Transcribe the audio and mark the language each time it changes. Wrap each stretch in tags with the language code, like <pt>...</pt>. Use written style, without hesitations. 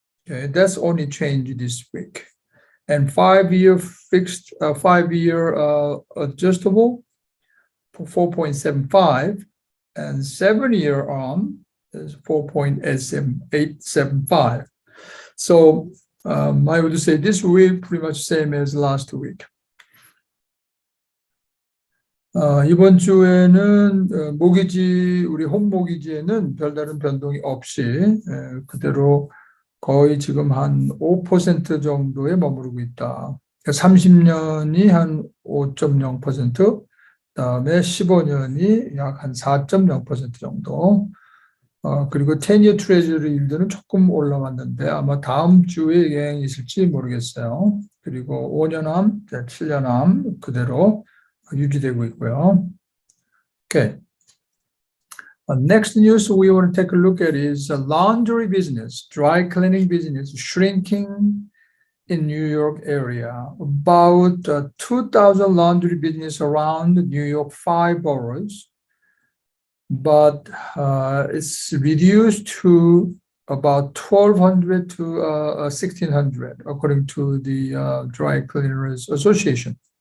<en>Okay, that's only changed this week. And 5-year fixed, 5-year adjustable for 4.75, and 7-year ARM is 4.875. So I would say this week pretty much same as last week.</en> <ko>이번 주에는 모기지, 우리 홈 모기지에는 별다른 변동이 없이 그대로 거의 지금 한 5% 정도에 머무르고 있다. 30년이 한 5.0%, 그다음에 15년이 약 한 4.0% 정도. 그리고 10-year treasury yield는 조금 올라왔는데 아마 다음 주에 영향이 있을지 모르겠어요. 그리고 5년암, 7년암 그대로 유지되고 있고요.</ko> <en>Okay. Next news we want to take a look at is laundry business, dry cleaning business shrinking in New York area. About 2,000 laundry business around New York 5 boroughs, but it's reduced to about 1,200 to 1,600 according to the Dry Cleaners Association.</en>